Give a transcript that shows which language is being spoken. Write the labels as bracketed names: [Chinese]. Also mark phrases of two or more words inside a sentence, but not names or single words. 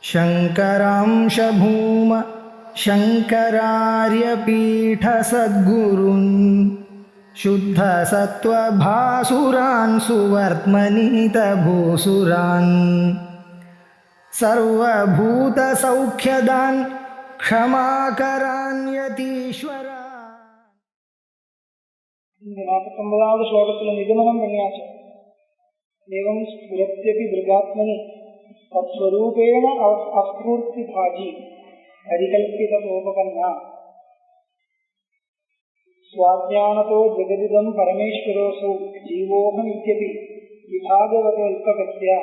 [Sanskrit] शङ्करांश भूम शङ्करार्यपीठसद्गुरून् शुद्धसत्त्वभासुरान् सुवर्त्मनीतभूसुरान् सर्वभूतसौख्यदान् क्षमाकरान् यतीश्वरान्. [Tamil] இந்த 49வது ஸ்லோகத்தில் நிகமனம் பண்ணியாச்சு. [Sanskrit] एवं स्फुरत्यपि मृगात्मनि तत्स्वरूपेण अस्फूर्ति भाजि परिकल्पितोपकन्ना स्वाध्यानतो जगदिदं परमेश्वरोऽसौ जीवोऽहम् इत्यपि विभागविकल्पकत्या.